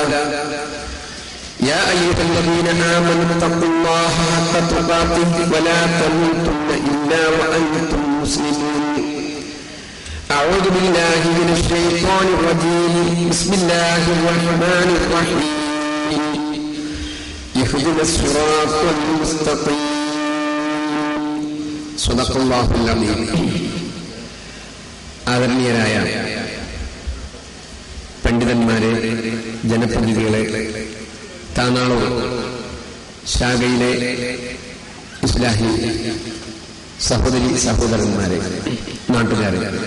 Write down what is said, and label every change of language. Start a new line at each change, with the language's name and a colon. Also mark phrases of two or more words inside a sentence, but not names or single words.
Arabic: يا أيها الذين آمنوا اتقوا الله حق تقاته ولا تموتن إلا وأنتم مسلمون. أعوذ بالله من الشيطان الرجيم. بسم الله الرحمن الرحيم. اهدنا الصراط المستقيم. صدق الله العظيم.
Malayalam: ആദരണീയരായ പണ്ഡിതന്മാരെ, ജനപ്രതിനിധികളെ, താനാളൂർ ശാഖയിലെ ഇസ്ലാഹി സഹോദരി സഹോദരന്മാരെ, നാട്ടുകാരെ,